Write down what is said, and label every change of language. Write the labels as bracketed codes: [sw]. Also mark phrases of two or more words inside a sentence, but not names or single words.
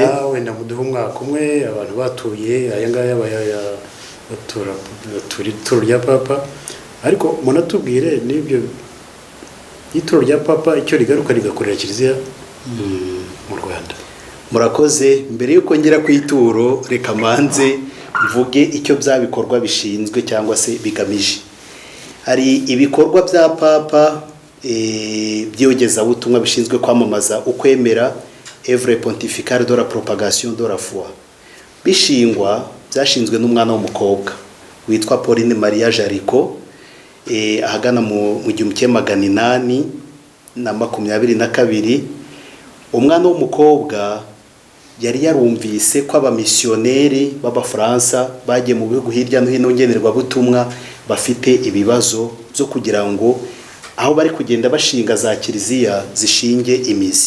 [rw] Wenda muduhe umwaka umwe abantu batuye aya ngaya batura ituro rya Papa, ariko munatubwire n'ibyo ituro rya Papa icyo rigaruka rigakorera Kiliziya mu Rwanda. Murakoze. Mbere yuko ngera ku ituro, reka manze mvuge icyo bya bikorwa bishinzwe cyangwa se bigamije. Hari ibikorwa bya Papa by'yogezabutumwa bishinzwe kwamamaza ukwemera, [fr] Œuvre pontificale de la propagation de la foi. [rw] Byashinzwe n'umwana w'umukobwa witwa Pauline Maria Jaricot ahagana mu 1822. Umwana w'umukobwa yari yarumvise ko abamisiyoneri b'Abafaransa bagiye mu bihugu hirya no hino ngenerwa butumwa bafite ibibazo byo kugira ngo aho bari kugenda bashinga za kiliziya zishinge imizi.